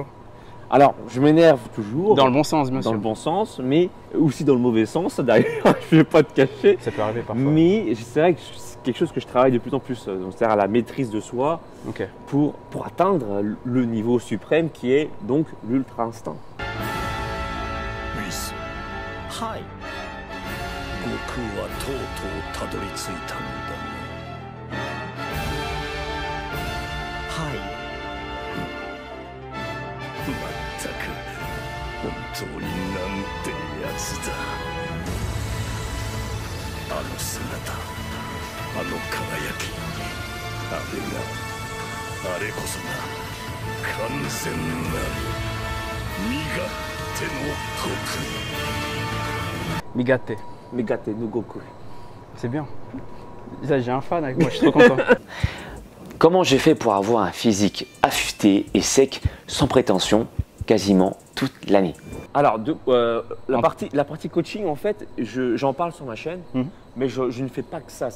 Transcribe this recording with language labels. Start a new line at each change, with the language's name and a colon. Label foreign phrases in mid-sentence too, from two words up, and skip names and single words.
French: Alors, je m'énerve toujours. Dans le bon sens, bien Dans sûr. le bon sens, mais aussi dans le mauvais sens, d'ailleurs. Je ne vais pas te cacher. Ça peut arriver parfois. Mais c'est vrai que c'est quelque chose que je travaille de plus en plus. Donc, c'est-à-dire à la maîtrise de soi Ok. pour atteindre le niveau suprême qui est donc l'ultra instinct.
Japanese: はい悟空はとうとうたどり着いたんだねはいまったく本当になんてやつだあの姿あの輝きあれこそが完全なる身勝手の悟空 Migate. Migate no Goku.
French: C'est bien. Ça, j'ai un fan avec moi, je suis trop content. Comment j'ai fait pour avoir un physique affûté et sec, sans prétention, quasiment toute l'année? Alors, la partie coaching, en fait, j'en parle sur ma chaîne, mais je ne fais pas que ça.